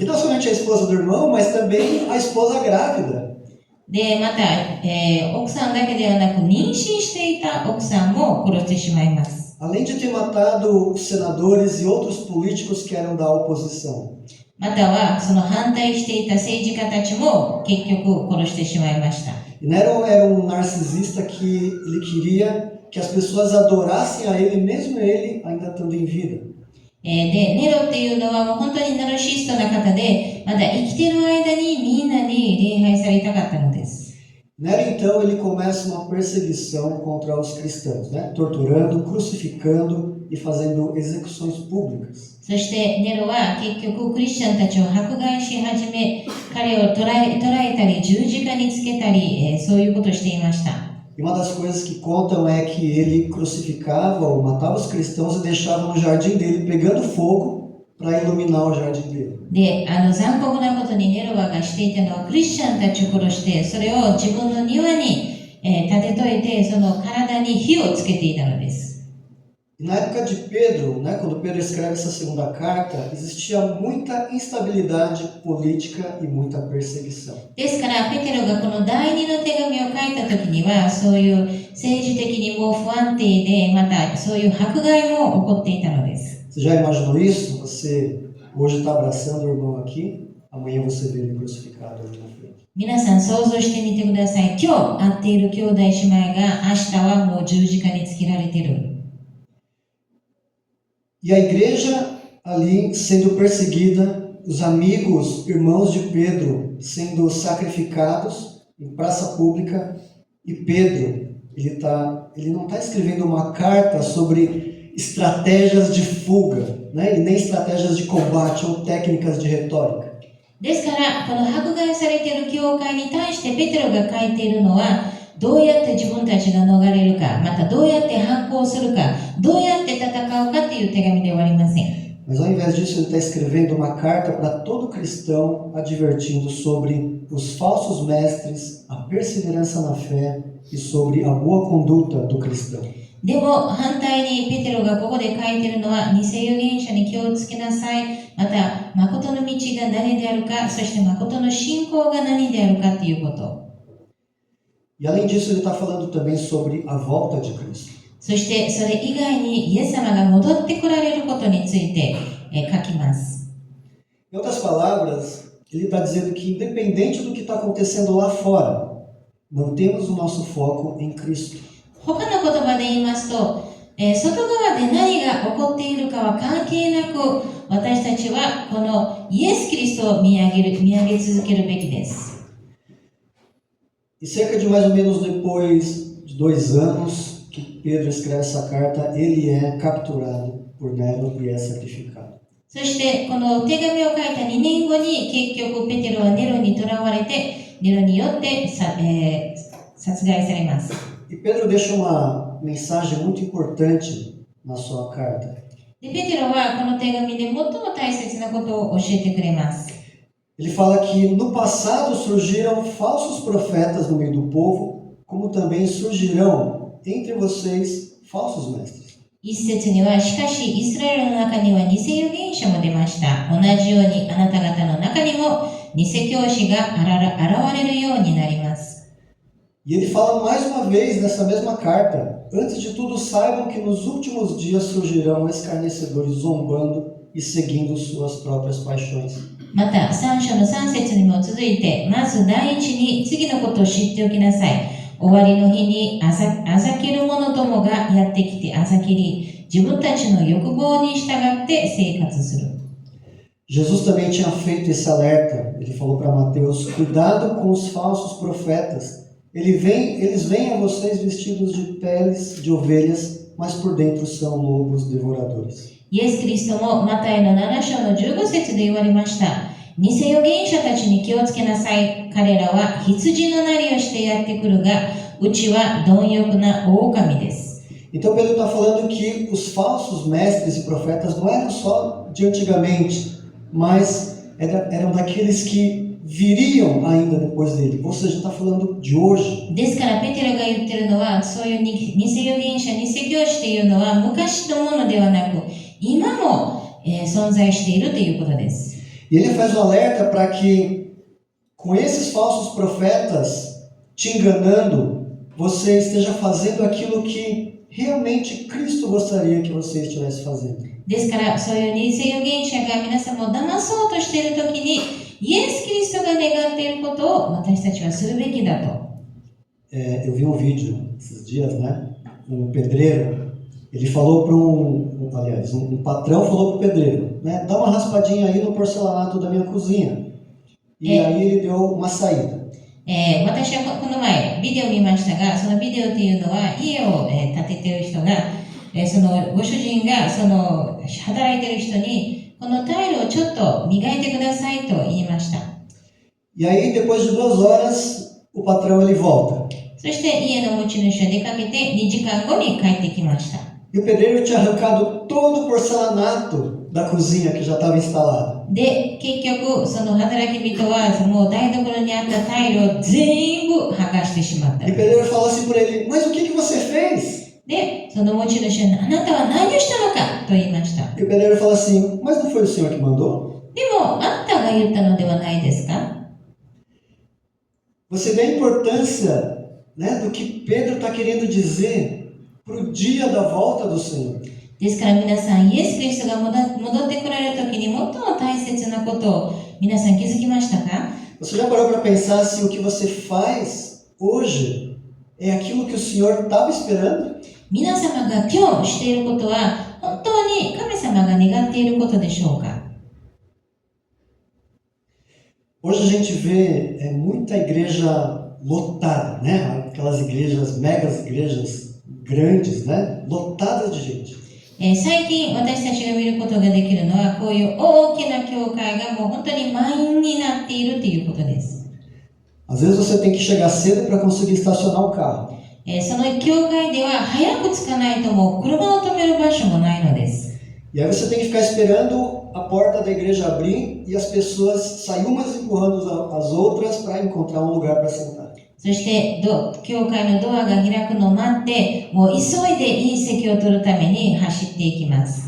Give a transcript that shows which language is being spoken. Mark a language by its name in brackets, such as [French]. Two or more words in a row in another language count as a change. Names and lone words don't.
[Portuguese] E não somente a esposa do irmão, mas também a esposa grávida. [Japanese] で、また、奥さんだけではなく妊娠していた奥さんも殺してしまいます。 [Portuguese] Além de ter matado os senadores e outros políticos que eram da oposição. [Japanese] または、その反対していた政治家たちも結局殺してしまいました。 [Portuguese] E Nero era narcisista que ele queria que as pessoas adorassem a ele, mesmo ele ainda estando em vida. [Japanese] で、ネロっていうのはもう本当にナルシストな方で、まだ生きてる間にみんなに礼拝されたかったのです。 [Portuguese] Nero, então, ele começa uma perseguição contra os cristãos, né? Torturando, crucificando e fazendo execuções públicas. [Japanese] そしてネロは結局クリスチャンたちを迫害し始め、彼を捕らえたり十字架につけたり、そういうことをしていました。 [Portuguese] E uma das coisas que contam é que ele crucificava ou matava os cristãos e deixava no jardim dele pegando fogo para iluminar o jardim dele. [Japanese] で、残酷なことにネロがしていたのはクリスチャンたちを殺して、それを自分の庭に、立てといて、その体に火をつけていたのです。 [Portuguese] E na época de Pedro, né, quando Pedro escreve essa segunda carta, existia muita instabilidade política e muita perseguição. [Japanese] ですから、ペテロがこの第二の手紙を書いたときには、そういう政治的にも不安定で、またそういう迫害も起こっていたのです。 [Portuguese] Você já imaginou isso? Você hoje está abraçando o irmão aqui, amanhã você vê ele crucificado ali na frente. [Japanese] 皆さん想像してみてください。今日会っている兄弟姉妹が明日はもう十字架につけられている。 [Portuguese] E a igreja ali sendo perseguida, os amigos, irmãos de Pedro sendo sacrificados em praça pública, e Pedro, ele não está escrevendo uma carta sobre estratégias de fuga, né? E nem estratégias de combate ou técnicas de retórica. [Japanese] ですから、この迫害されている教会に対してペテロが書いているのは、どうやって自分たちが逃れるか、またどうやって反抗するか、どうやって戦うかという手紙ではありません。 [Portuguese] Mas ao invés disso, ele está escrevendo uma carta para todo cristão, advertindo sobre os falsos mestres, a perseverança na fé e sobre a boa conduta do cristão. [Japanese] でも反対にペテロがここで書いているのは、偽預言者に気をつけなさい。また、誠の道が誰であるか、そして誠の信仰が何であるかということ。 [Portuguese] E além disso, ele está falando também sobre a volta de Cristo. [Japanese] そしてそれ以外にイエス様が戻ってこられることについて書きます。 [Portuguese] Em outras palavras, ele está dizendo que independente do que está acontecendo lá fora, mantemos o nosso foco em Cristo. [Japanese] 他の言葉で言いますと、外側で何が起こっているかは関係なく、私たちはこのイエス・キリストを見上げ続けるべきです。 [Portuguese] E cerca de mais ou menos depois de 2 anos que Pedro escreve essa carta, ele é capturado por Nero e é sacrificado. [Japanese] そしてこの手紙を書いた2年後に結局ペテロはネロに捕らわれて、ネロによって殺害されます。 [Portuguese] E Pedro deixa uma mensagem muito importante na sua carta. [Japanese] でペテロはこの手紙で最も大切なことを教えてくれます。 [Portuguese] Ele fala que no passado surgiram falsos profetas no meio do povo, como também surgirão entre vocês falsos mestres. [Japanese] 一節には、しかしイスラエルの中には偽預言者も出ました。同じようにあなた方の中にも偽教師が現れるようになります。 [Portuguese] E ele fala mais uma vez nessa mesma carta: antes de tudo, saibam que nos últimos dias surgirão escarnecedores zombando e seguindo suas próprias paixões. [Japanese] また、3章の3節にも続いて、まず第一に次のことを知っておきなさい。終わりの日にあざける者どもがやってきてあざけり、自分たちの欲望に従って生活する。 [Portuguese] Jesus também tinha feito esse alerta. Ele falou para Mateus: cuidado com os falsos profetas. Eles vêm a vocês vestidos de peles de ovelhas, mas por dentro são lobos devoradores. [Japanese] イエス・キリストもマタイの7章の15節で言われました。偽預言者たちに気をつけなさい。彼らは羊のなりをしてやってくるが、うちは貪欲な狼です。 [Portuguese] Então Pedro está falando que os falsos mestres e profetas não eram só de antigamente, mas eram daqueles que viriam ainda depois dele. Ou seja, está falando de hoje. [Japanese] ですからペテロが言ってるのは、そういう偽預言者、偽教師というのは昔のものではなく、今も、存在しているということです。 [Portuguese] E ele faz um alerta para que, com esses falsos profetas te enganando, você esteja fazendo aquilo que realmente Cristo gostaria que você estivesse fazendo. [Japanese] ですから、そういう偽預言者が皆さんを騙そうとしているときに、イエス・キリストが願っていることを私たちはするべきだと。 [Portuguese] Eu vi um vídeo esses dias, né? Um pedreiro Ele falou para um patrão falou para o pedreiro, né? Dá uma raspadinha aí no porcelanato da minha cozinha. E aí ele deu uma saída. [Japanese] 私はこの前ビデオを見ましたが、そのビデオっていうのは家を、建ててる人が、そのご主人がその働いてる人にこのタイルをちょっと磨いてくださいと言いました。 [Portuguese] E aí depois de 2 horas o patrão ele volta. [Japanese] そして家の持ち主は出かけて2時間後に帰ってきました。 [Portuguese] E o pedreiro tinha arrancado todo o porcelanato da cozinha que já estava instalado. [Japanese] で、結局その働き人はもう台所にあったタイルを全部剥がしてしまった。 [Portuguese] E o pedreiro falou assim para ele, mas o que você fez? [Japanese] で、その持ち主はあなたは何をしたのかと言いました。 [Portuguese] E o pedreiro falou assim, mas não foi o senhor que mandou? [Japanese] でも、あんたが言ったのではないですか？ [Portuguese] Você vê a importância, né, do que Pedro está querendo dizer para o dia da volta do Senhor. [Japanese] ですから皆さん、イエス・キリストが戻ってこられるときに最も大切なことを皆さん気づきましたか？ [Portuguese] Você já parou para pensar se o que você faz hoje é aquilo que o Senhor estava esperando? [Japanese] 皆様が今日していることは本当に神様が願っていることでしょうか？ [Portuguese] Hoje a gente vê muita igreja lotada, né? Aquelas igrejas, megas igrejas grandes, né? Lotadas de gente. [Japanese] 最近私たちが見ることができるのはこういう大きな教会がもう本当に満員になっているということです。 [Portuguese] Às vezes você tem que chegar cedo para conseguir estacionar o carro. [Japanese] その教会では早く着かないともう車を止める場所もないのです。 [Portuguese] E aí você tem que ficar esperando a porta da igreja abrir e as pessoas saem umas empurrando as outras para encontrar um lugar para sentar. [Japanese] そして教会のドアが開くのを待って、もう急いでいい席を取るために走っていきます。